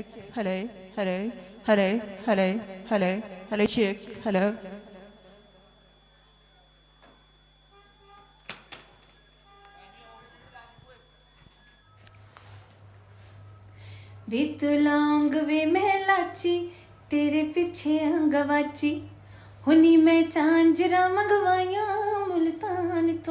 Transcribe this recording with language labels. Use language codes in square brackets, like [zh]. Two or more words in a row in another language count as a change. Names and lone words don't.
[en] Hello, hello, hello, hello, hello, hello, check. Hello. [pa] ਵੇ ਤੂੰ ਲੌਂਗ ਵੇ ਮੈਂ ਲਾਚੀ ਤੇਰੇ ਪਿੱਛੇ ਗਵਾਚੀ ਹੁਣੀ ਮੈਂ ਚਾਂਜਰਾ ਮੰਗਵਾਇਆ ਮੁਲਤਾਨ ਤੋਂ।